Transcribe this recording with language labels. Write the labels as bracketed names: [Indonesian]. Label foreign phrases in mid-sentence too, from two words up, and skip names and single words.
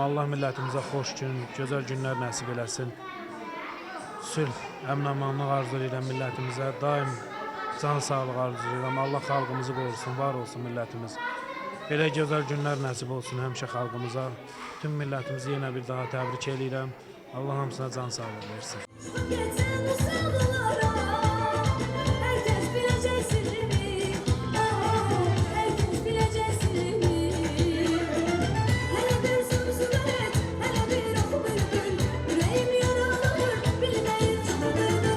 [Azerbaijani] Allah millətimizə xoş gün, gözəl günlər nəsib eləsin. Sülh, əmin-amanlıq arzu edirəm millətimizə. Daim can sağlığı arzu edirəm. Allah xalqımızı qorusun, var olsun millətimiz. Belə gözəl günlər nəsib olsun həmişə xalqımıza. Bütün millətimizi yenə bir daha təbrik edirəm. Allah hamısına can sağlığı versin. [Turkish] Geçen bu sevdalara herkes bilecek sirrimi. Herkes bilecek sirrimi. Hele bir sımsıvet, hele bir oku bülbül. Yüreğim yaralanır, bilmeyin çabuklardır.